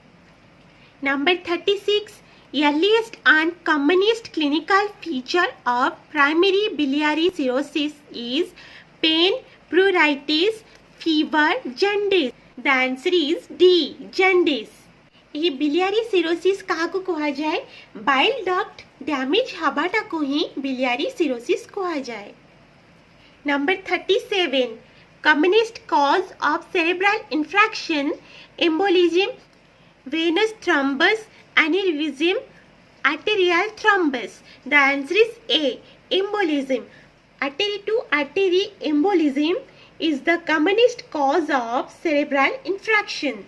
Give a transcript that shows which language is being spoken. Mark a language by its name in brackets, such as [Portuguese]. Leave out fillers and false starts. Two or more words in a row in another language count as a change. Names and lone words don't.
[English] Number 36. Earliest and commonest clinical feature of primary biliary cirrhosis is pain, pruritus, fever, jaundice. The answer is D, jaundice. [Odia] ଏହି [English] biliary cirrhosis [Odia] କାହାକୁ କୁହାଯାଏ? [English] Bile duct damage [Odia] ହବାଟାକୁ ହିଁ [English] biliary cirrhosis [Odia] କୁହାଯାଏ. [English] Number 37. Commonest cause of cerebral infarction, embolism, venous thrombus, aneurysm, arterial thrombus. The answer is A, embolism. Artery to artery embolism is the commonest cause of cerebral infarction.